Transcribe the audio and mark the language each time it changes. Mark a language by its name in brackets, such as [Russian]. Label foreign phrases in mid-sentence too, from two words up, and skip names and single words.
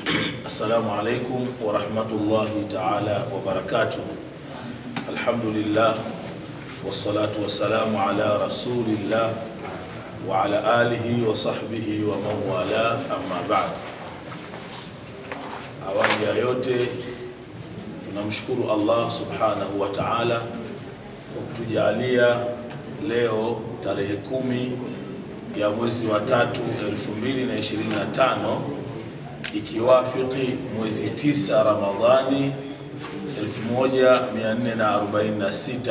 [Arabic] السلام عليكم ورحمة الله تعالى وبركاته. الحمد لله والصلاة والسلام على رسول الله وعلى آله وصحبه ومن والاه أما بعد. [Swahili] Awali ya yote tunamshukuru Allah [Arabic] سبحانه وتعالى [Swahili] kwa kutujalia leo tarehe 10 ya mwezi wa 3 2025 ikiwafiki mwezi 9 Ramadhani 1446.